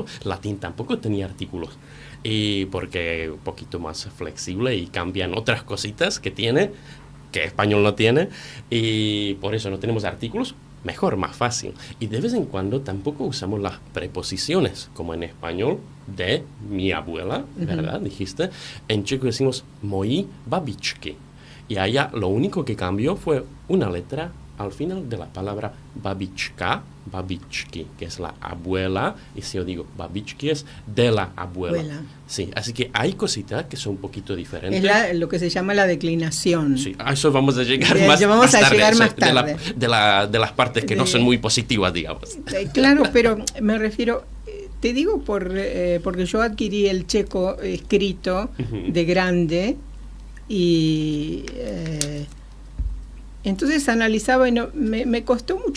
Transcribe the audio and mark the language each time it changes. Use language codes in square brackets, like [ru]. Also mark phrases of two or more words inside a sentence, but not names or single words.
[es] Latín tampoco tenía artículos. Y porque un poquito más flexible y cambian otras cositas que tiene, que español no tiene. Y por eso no tenemos artículos. Mejor, más fácil. Y de vez en cuando tampoco usamos las preposiciones, como en español, de mi abuela, ¿verdad? Dijiste. En checo decimos [cs] mojí babičky. [es] Y allá lo único que cambió fue una letra al final de la palabra [cs] babička, babičky, [es] que es la abuela. Y si yo digo babičky es de la abuela. Sí, así que hay cositas que son un poquito diferentes. Es lo que se llama la declinación. Sí, a eso vamos a llegar más tarde. De las partes que no son muy positivas, digamos. Claro, pero me refiero, te digo porque yo adquirí el checo escrito de grande y entonces analizaba y me costó mucho.